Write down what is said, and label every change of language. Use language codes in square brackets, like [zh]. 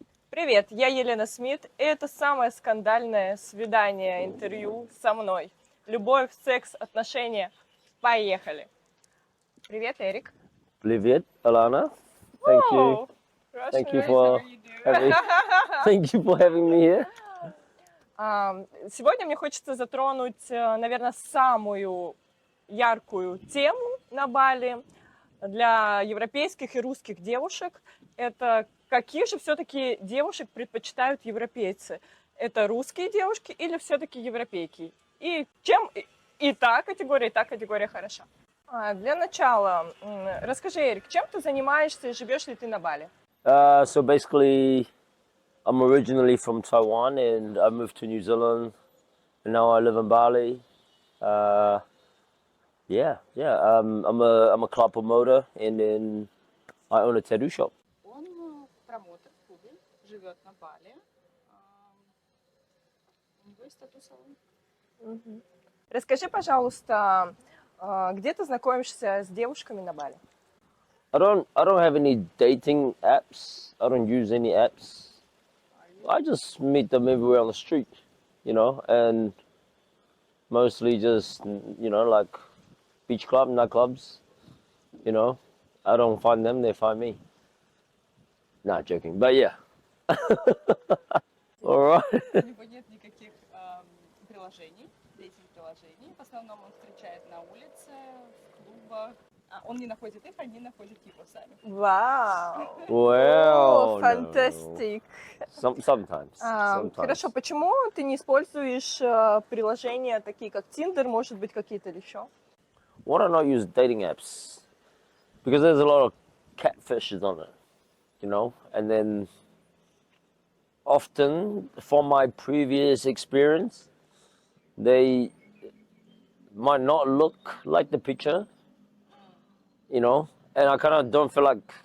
[ru] Привет, я Елена Смит, и это самое скандальное свидание, интервью со мной. Любовь, секс, отношения. Поехали. Привет, Эрик. Привет, Alana. [en] Whoa, Thank you Russia. for having. Thank you for having me here. [ru] Сегодня мне хочется затронуть, наверное, самую яркую тему на Бали для европейских и русских девушек. Это каких же все-таки девушек предпочитают европейцы? Это русские девушки или все-таки европейки? И чем и та категория хороша? Для начала, расскажи, Эрик, чем ты занимаешься и живешь ли ты на Бали? [en] So basically, I'm originally from Taiwan and I moved to New Zealand, and now I live in Bali. I'm a club promoter, and then I own a tattoo shop. [ru] Он промоутер в клубе, живет на Бали. У него есть тату-салон. Расскажи, пожалуйста, где ты знакомишься с девушками на Бали? [en] I don't have any dating apps. I don't use any apps. I just meet them everywhere on the street, and mostly just, like beach club, nightclubs, I don't find them, they find me. Not joking, but yeah. All right. [ru] У него нет никаких приложений, дейтинг-приложений. В основном он встречает на улице, в клубах. Он не находит их, они находят его сами. Вау! [en] Well, [ru] Фантастик! [en] Sometimes. [ru] Хорошо, почему ты не используешь приложения такие, как Tinder, может быть, какие-то еще? [en] Why don't I use dating apps? Because there's a lot of catfishes on it, and then often, from my previous experience, they might not look like the picture, and I kind of don't feel like,